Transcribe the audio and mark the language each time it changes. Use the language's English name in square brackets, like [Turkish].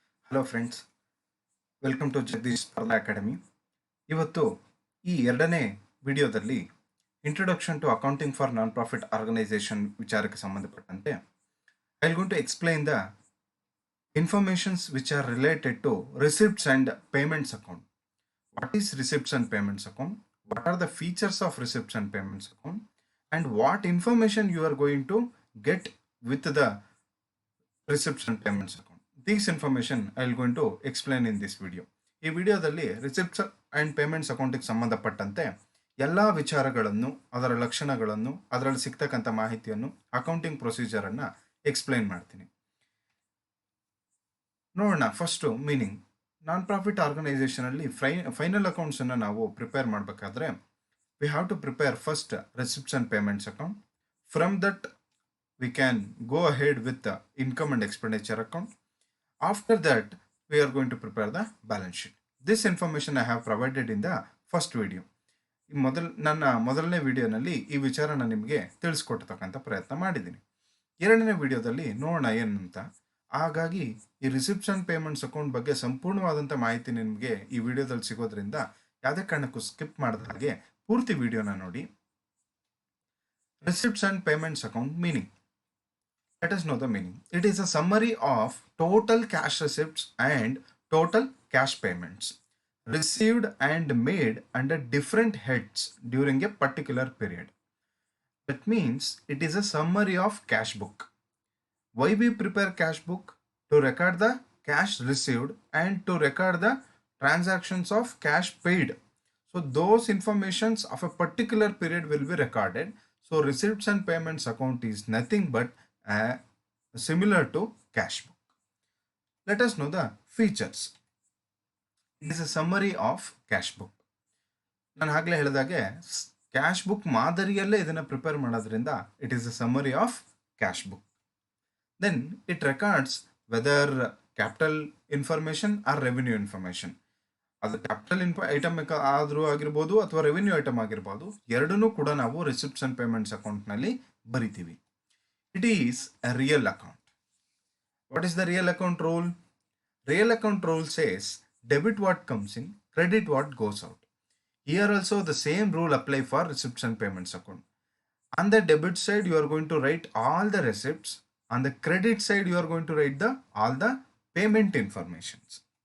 [English] Hello friends, welcome to Jagadish Spardha Academy. [Kannada] ಇವತ್ತು ಈ ಎರಡನೇ ವಿಡಿಯೋದಲ್ಲಿ [English] introduction to accounting for non profit organisation [Kannada] ವಿಚಾರಕ್ಕೆ ಸಂಬಂಧಪಟ್ಟಂತೆ [English] I will going to explain the informations which are related to receipts and payments account. What is receipts and payments account? What are the features of receipts and payments account? And what information you are going to get with the receipts and payments account? This information I will going to explain in this video. [Kannada] ಈ ವಿಡಿಯೋದಲ್ಲಿ receipts and payments ಅಕೌಂಟಿಗೆ ಸಂಬಂಧಪಟ್ಟಂತೆ ಎಲ್ಲ ವಿಚಾರಗಳನ್ನು, ಅದರ ಲಕ್ಷಣಗಳನ್ನು, ಅದರಲ್ಲಿ ಸಿಗ್ತಕ್ಕಂಥ ಮಾಹಿತಿಯನ್ನು, ಅಕೌಂಟಿಂಗ್ ಪ್ರೊಸೀಜರನ್ನು ಎಕ್ಸ್ಪ್ಲೈನ್ ಮಾಡ್ತೀನಿ. ನೋಡೋಣ. First meaning. Non profit ಆರ್ಗನೈಸೇಷನಲ್ಲಿ final ಅಕೌಂಟ್ಸನ್ನು ನಾವು ಪ್ರಿಪೇರ್ ಮಾಡಬೇಕಾದ್ರೆ [English] We have to prepare first receipts and payments account. From that we can go ahead with the income and expenditure account. After that, we are going to prepare the balance sheet. This information I have provided in the first video. [Kannada] ನನ್ನ ಮೊದಲನೇ ವಿಡಿಯೋನಲ್ಲಿ ಈ ವಿಚಾರನ ನಿಮಗೆ ತಿಳಿಸ್ಕೊಡ್ತಕ್ಕಂಥ ಪ್ರಯತ್ನ ಮಾಡಿದ್ದೀನಿ. ಎರಡನೇ ವಿಡಿಯೋದಲ್ಲಿ ನೋಡೋಣ ಏನಂತ. ಹಾಗಾಗಿ ಈ ರಿಸಿಪ್ಟ್ಸ್ ಆ್ಯಂಡ್ ಪೇಮೆಂಟ್ಸ್ ಅಕೌಂಟ್ ಬಗ್ಗೆ ಸಂಪೂರ್ಣವಾದಂಥ ಮಾಹಿತಿ ನಿಮಗೆ ಈ ವಿಡಿಯೋದಲ್ಲಿ ಸಿಗೋದ್ರಿಂದ ಯಾವುದೇ ಕಾರಣಕ್ಕೂ ಸ್ಕಿಪ್ ಮಾಡಿದ ಹಾಗೆ ಪೂರ್ತಿ ವಿಡಿಯೋನ ನೋಡಿ. [English] Receipts and payments account meaning. Let us know the meaning. It is a summary of total cash receipts and total cash payments received and made under different heads during a particular period. That means it is a summary of cash book. Why we prepare cash book? To record the cash received and to record the transactions of cash paid. So those informations of a particular period will be recorded. So receipts and payments account is nothing but similar to cash book. Let us know the features. It is a summary of cash book. [Kannada] ನಾನು ಆಗಲೇ ಹೇಳಿದಾಗೆ cash book ಮಾದರಿಯಲ್ಲೇ ಇದನ್ನು prepare ಮಾಡೋದ್ರಿಂದ [English] It is a summary of cash book. Then it records whether capital information or revenue information. [Kannada] ಅದು capital item ಆದರೂ ಆಗಿರ್ಬೋದು ಅಥವಾ ರೆವಿನ್ಯೂ ಐಟಮ್ ಆಗಿರ್ಬೋದು, ಎರಡನ್ನೂ ಕೂಡ ನಾವು ರಿಸಿಪ್ಟ್ಸ್ ಆ್ಯಂಡ್ ಪೇಮೆಂಟ್ಸ್ ಅಕೌಂಟ್ನಲ್ಲಿ ಬರಿತೀವಿ. [English] It is a real account. What is the real account rule? Real account rule says debit what comes in, credit what goes out. Here also the same rule apply for receipts and payments account. On the debit side you are going to write all the receipts. On the credit side you are going to write all the payment informations.